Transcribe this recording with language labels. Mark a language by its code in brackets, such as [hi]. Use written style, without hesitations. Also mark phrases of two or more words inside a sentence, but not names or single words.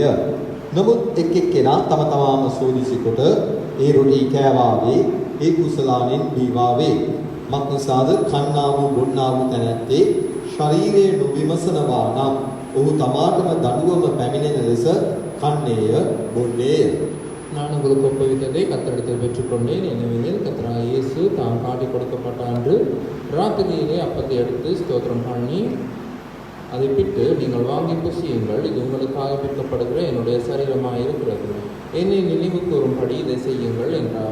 [si] නමුත් එක් එක්කෙනා තම තමාම සෝදිසි කොට ඒ රොටි කෑවාවේ ඒ කුසලානෙන් බීවාවේ. මත් නිසාද කන්නා වූ බොන්නා වූ තැනැත්තේ ශරීරයේ නොවිමසනවා නම් ඔහු තමාටම දඬුවම පැමිණෙන ලෙස කන්නේය බොන්නේය. [ta] நான் உங்களுக்கு ஒப்புவித்ததை கர்த்தரிடத்தில் பெற்றுக்கொண்டேன். ஏனெனில் கர்த்தராகிய இயேசு தாம் காட்டிக் கொடுக்கப்பட்ட அன்று ராத்திரியிலே அப்பத்தை எடுத்து ஸ்தோத்திரம் பண்ணி அதை பிட்டு, நீங்கள் வாங்கி புசியுங்கள், இது உங்களுக்காக பிற்கப்படுகிற என்னுடைய சரீரமாக இருக்கிறது, என்னை நினைவு கூறும்படி இதை செய்யுங்கள் என்றார்.